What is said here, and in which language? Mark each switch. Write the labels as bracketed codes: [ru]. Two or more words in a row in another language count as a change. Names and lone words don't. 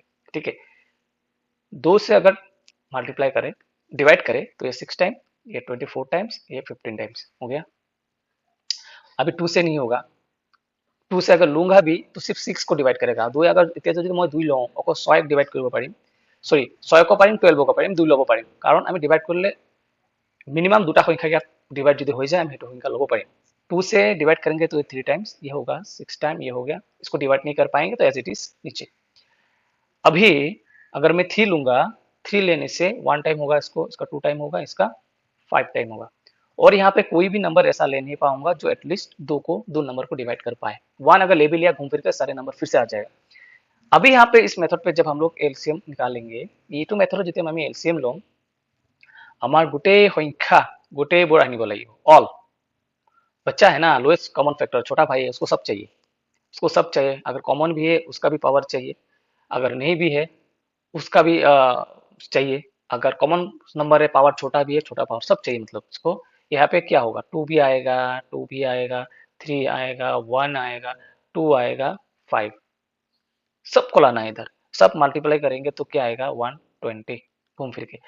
[hi] ठीक है, 2 से अगर मल्टीप्लाई करें, डिवाइड करें तो ये 6 टाइम, ये 24 टाइम्स, ये 15 टाइम्स हो गया। अभी 2 से नहीं होगा, 2 से अगर लूंगा भी तो सिर्फ 6 को डिवाइड करेगा। [as] 2 अगर এতিয়া যদি মই 2 লওঁ, অকল 6 ডিভাইড কৰিব পাৰিম, সরি 6 को পাৰিম, 12 को পাৰিম, 2 ল'ব পাৰিম, কাৰণ আমি ডিভাইড কৰিলে मिनिमम 2টা সংখ্যা ইয়াত डिवाइड যদি হৈ যায় আমি সেইটো সংখ্যা ল'ব পাৰিম। [hi] 2 से डिवाइड करेंगे तो 3 टाइम्स, ये होगा 6 टाइम, ये हो गया। इसको डिवाइड नहीं कर पाएंगे तो [en] as it is [hi] नीचे। अभी अगर मैं 3 लूंगा, 3 लेने से 1 टाइम होगा, इसका 2 टाइम होगा, इसका 5 टाइम होगा। और यहाँ पे कोई भी नंबर ऐसा ले नहीं पाऊंगा जो एटलीस्ट 2 नंबर को डिवाइड कर पाए। 1 अगर ले भी लिया, घूम फिर कर सारे नंबर फिर से आ जाएगा। अभी यहाँ पे इस मेथड पे जब हम लोग एलसीएम निकालेंगे, [as] এইটো মেথডত যেতিয়া আমি এলসিএম লম, আমাৰ গোটেই সংখ্যা গোটেইবোৰ আনিব লাগিব, অল। [hi] बच्चा है ना, [en] lowest common factor, [hi] छोटा भाई है, उसको सब चाहिए, उसको सब चाहिए। अगर कॉमन भी है उसका भी पावर चाहिए, अगर नहीं भी है उसका भी चाहिए। अगर कॉमन नंबर है, पावर छोटा भी है, छोटा पावर सब चाहिए, मतलब उसको यहाँ पे क्या होगा, 2 भी आएगा, 2 भी आएगा, 3 आएगा, 1 आएगा, 2 आएगा, 5, सबको लाना है इधर, सब मल्टीप्लाई करेंगे तो क्या आएगा 120 घूम फिर के।